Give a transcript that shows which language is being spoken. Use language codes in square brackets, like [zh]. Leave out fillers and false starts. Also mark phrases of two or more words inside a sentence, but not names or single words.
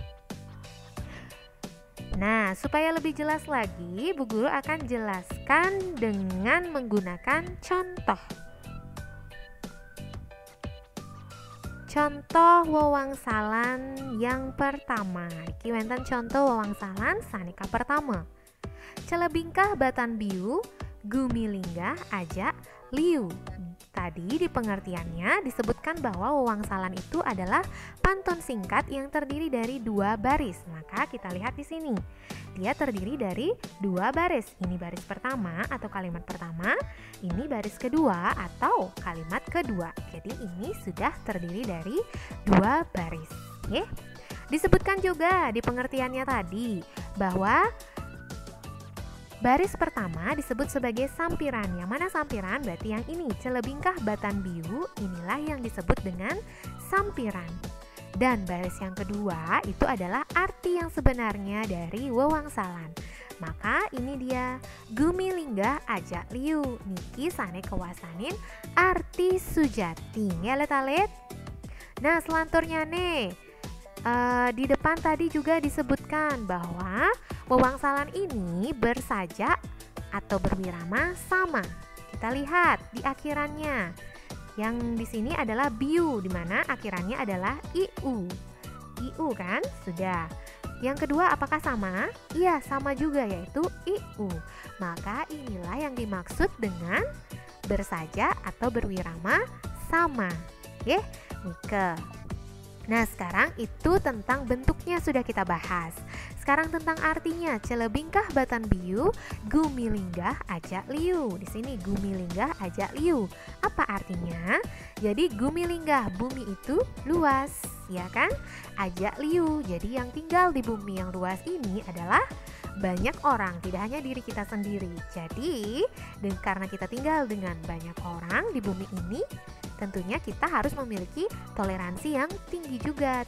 [id] Nah, supaya lebih jelas lagi, Bu Guru akan jelaskan dengan menggunakan contoh. Contoh wewangsalan yang pertama. [ban] Iki wonten contoh wewangsalan saneka pertama. Celebingkah batan biu, gumilinggah ajak liu. [id] Tadi di pengertiannya disebutkan bahwa wewangsalan itu adalah pantun singkat yang terdiri dari 2 baris. Maka kita lihat di sini. Dia terdiri dari 2 baris. Ini baris pertama atau kalimat pertama, ini baris kedua atau kalimat kedua. Jadi ini sudah terdiri dari 2 baris. Oke? Disebutkan juga di pengertiannya tadi bahwa baris pertama disebut sebagai sampiran. Yang mana sampiran? Berarti yang ini, [ban] celebingkah batan biu, [id] inilah yang disebut dengan sampiran. Dan baris yang kedua itu adalah arti yang sebenarnya dari wewangsalan. Maka ini dia, [ban] gumilinggah ajak liu, niki sane kewasanin arti sujati. Ya alit-alit. [id] Nah selanturnya nih, di depan tadi juga disebutkan bahwa wewangsalan ini bersajak atau berwirama sama. Kita lihat di akhirannya. Yang di sini adalah biu, di mana akhirannya adalah iu. Iu kan? Sudah. Yang kedua apakah sama? Iya, sama juga yaitu iu. Maka inilah yang dimaksud dengan bersajak atau berwirama sama. Oke? Nike. Nah sekarang itu tentang bentuknya sudah kita bahas. Sekarang tentang artinya, [ban] celebingkah batan biu, gumilinggah ajak liu. [id] Di sini [ban] gumilinggah ajak liu. [id] Apa artinya? Jadi gumilinggah, bumi itu luas, ya kan? [ban] Ajak liu. [id] Jadi yang tinggal di bumi yang luas ini adalah banyak orang, tidak hanya diri kita sendiri. Jadi, karena kita tinggal dengan banyak orang di bumi ini, tentunya kita harus memiliki toleransi yang tinggi juga.